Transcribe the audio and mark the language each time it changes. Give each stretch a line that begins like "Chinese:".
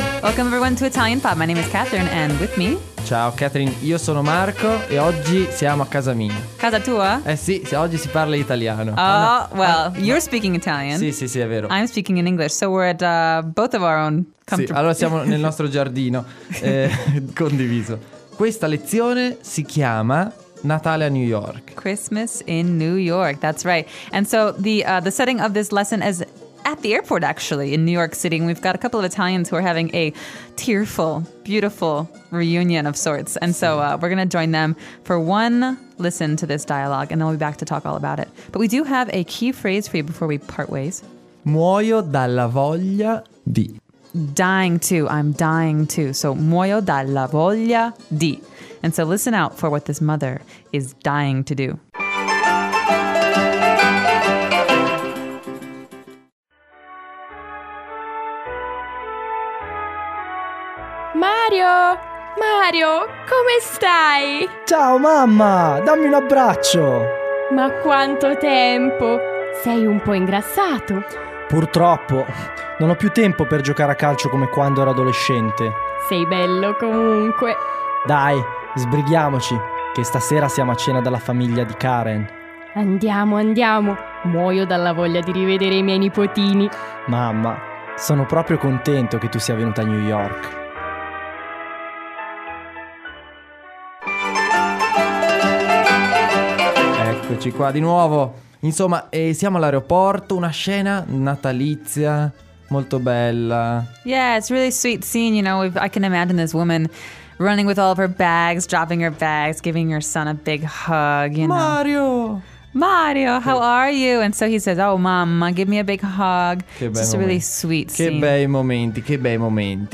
English: Welcome everyone to Italian Pub. My name is Catherine and with me.
Italian: Ciao Catherine, io sono Marco e oggi siamo a casa mia. Casa tua? Eh sì, se oggi si parla italiano.
English: Oh, well, you're speaking Italian.
Italian: Sì, sì, sì, è vero.
English: I'm speaking in English, so we're at both of our own comfort.
Italian: Sì, allora siamo nel nostro giardino condiviso. Questa lezione si chiama Natale a New York.
English: Christmas in New York, that's right. And so the setting of this lesson is at the airport, actually, in New York City. And we've got a couple of Italians who are having a tearful, beautiful reunion of sorts. And so we're going to join them for one listen to this dialogue, and then we'll be back to talk all about it. But we do have a key phrase for you before we part ways.
Italian: Muoio dalla voglia di.
English: Dying to. I'm dying to. So
Italian: muoio dalla voglia di.
English: And so listen out for what this mother is dying to do.
Italian: Mario! Mario, come stai? Ciao mamma, dammi un abbraccio! Ma quanto tempo! Sei un po' ingrassato. Purtroppo, non ho più tempo per giocare a calcio come quando ero adolescente. Sei bello comunque. Dai, sbrighiamoci, che stasera siamo a cena dalla famiglia di Karen. Andiamo, andiamo. Muoio dalla voglia di rivedere i miei nipotini. Mamma, sono proprio contento che tu sia venuta a New York. Eccoci qua di nuovo. Insomma, siamo all'aeroporto, una scena natalizia molto bella.
English: Yeah, it's really sweet scene, you know. I can imagine this woman running with all of her bags, dropping her bags, giving her son a big hug, you know.
Italian: Mario!
English: Mario, how are you? And so he says, oh mamma, give me a big hug. Just a really sweet scene.
Italian: Che bei momenti, che bei momenti.